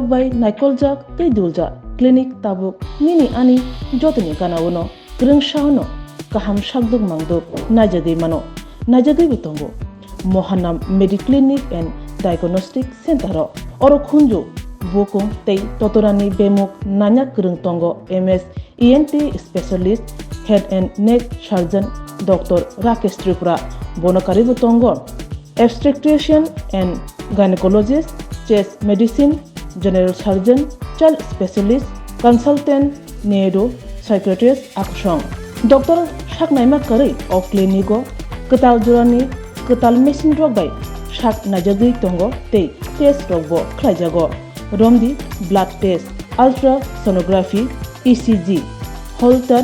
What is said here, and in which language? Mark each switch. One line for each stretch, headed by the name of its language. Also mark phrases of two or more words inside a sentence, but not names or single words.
Kok Borok: bai naikoljak tei duljak clinic tabuk nini ani jotoni kanawono greng shahono kaham shakduk mangduk najagai mano najagai bitongo mohanam mediclinic and diagnostic center oro khunju bukung tei totorani bemuk nanyak kereng tongo
English: MS ENT specialist head and neck surgeon Dr. Rakesh Tripura
Kok Borok: bonokari tongo
English: obstetrician and gynecologist chest medicine general surgeon child specialist consultant neuro psychiatrist aksong Dr.
Kok Borok: Shaknaima Kari of Clinico ketal jurani ketal mesin rok bai shak najagui tongo tei test rokbo khlaijago romdi
English: blood test ultrasonography ECG Holter